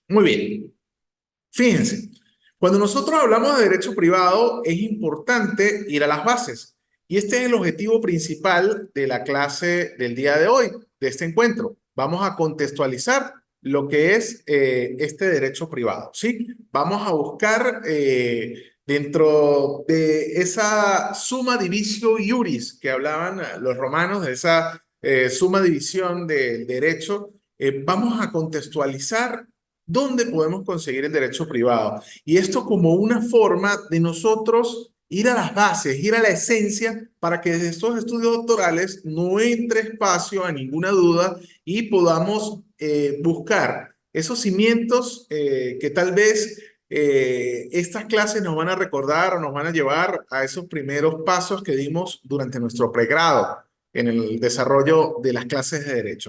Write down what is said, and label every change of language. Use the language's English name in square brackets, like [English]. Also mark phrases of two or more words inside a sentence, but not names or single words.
[Spanish] Muy bien, fíjense, cuando nosotros hablamos de derecho privado es importante ir a las bases y este es el objetivo principal de la clase del día de hoy, de este encuentro. Vamos a contextualizar lo que es este derecho privado, ¿sí? Vamos a buscar dentro de esa [Latin] summa divisio iuris [Spanish] que hablaban los romanos, de esa summa división del derecho, vamos a contextualizar dónde podemos conseguir el derecho privado. Y esto como una forma de nosotros ir a las bases, ir a la esencia, para que desde estos estudios doctorales no entre espacio a ninguna duda y podamos buscar esos cimientos que tal vez estas clases nos van a recordar o nos van a llevar a esos primeros pasos que dimos durante nuestro pregrado en el desarrollo de las clases de derecho.